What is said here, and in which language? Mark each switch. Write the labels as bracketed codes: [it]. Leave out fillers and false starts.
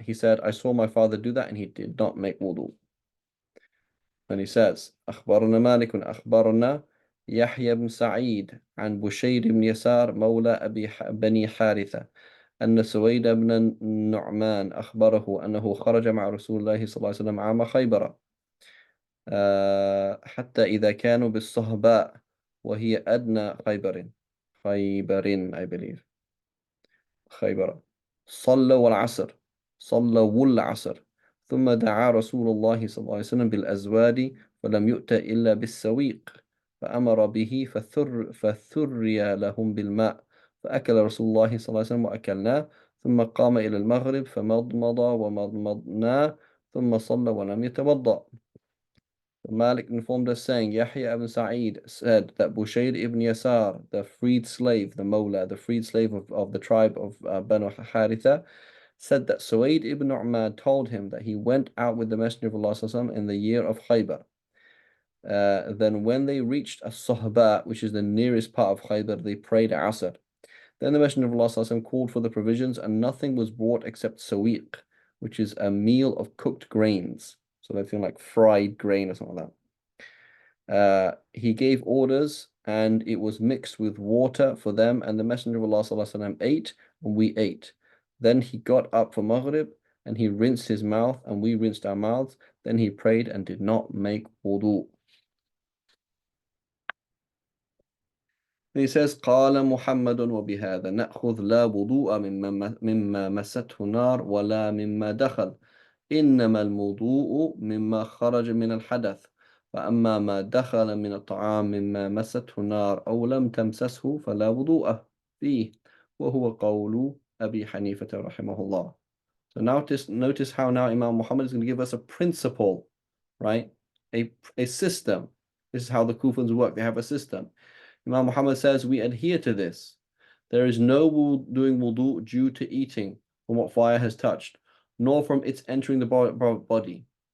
[en] He said, I saw my father do that and he did not make wudu. And he says, [ar] أخبرنا مالك أخبرنا يحيى بن سعيد عن بشير بن يسار مولى بني حارثة أن سويد بن النعمان أخبره أنه خرج مع رسول الله صلى الله عليه وسلم عام خيبر حتى إذا كانوا بالصهباء وهي أدنى خيبر [en] I believe [ar] خيبر صلوا العصر صلوا العصر ثم دعا رسول الله صلى الله عليه وسلم بالأزواد فلم يؤت إلا بالسويق فأمر به فثري لهم بالماء فأكل رسول الله صلى الله عليه وسلم وأكلناه ثم قام إلى المغرب فمضمض ومضمضنا ثم صلى ولم يتوضأ. [en] Malik informed us saying, Yahya ibn Sa'id said that Bushayr ibn Yasar, the freed slave, the Mawla, the freed slave of the tribe of Banu Haritha, said that Suwaid ibn Nu'man told him that he went out with the Messenger of Allah Sallallahu in the year of Khaybar. Then when they reached As-Sahba, which is the nearest part of Khaybar, they prayed Asr. Then the Messenger of Allah Sallallahu called for the provisions and nothing was brought except sawiq, which is a meal of cooked grains. So they feel like fried grain or something like that. He gave orders and it was mixed with water for them, and the Messenger of Allah ﷺ ate and we ate. Then he got up for Maghrib and he rinsed his mouth and we rinsed our mouths. Then he prayed and did not make wudu. He says, [ar] قال محمد وبهذا نأخذ لا وضوء مما مسته نار ولا مما دخل إنما الوضوء مما خرج من الحدث فأما ما دخل من الطعام مما مسته نار أو لم تمسسه فلا وضوء فيه وهو قول أبي حنيفة رحمه الله. [en] So notice how now Imam Muhammad is going to give us a principle, right? A system. This is how the Kufans work. They have a system. Imam Muhammad says we adhere to this. There is no doing wudu due to eating from what fire has touched, nor from its entering the body.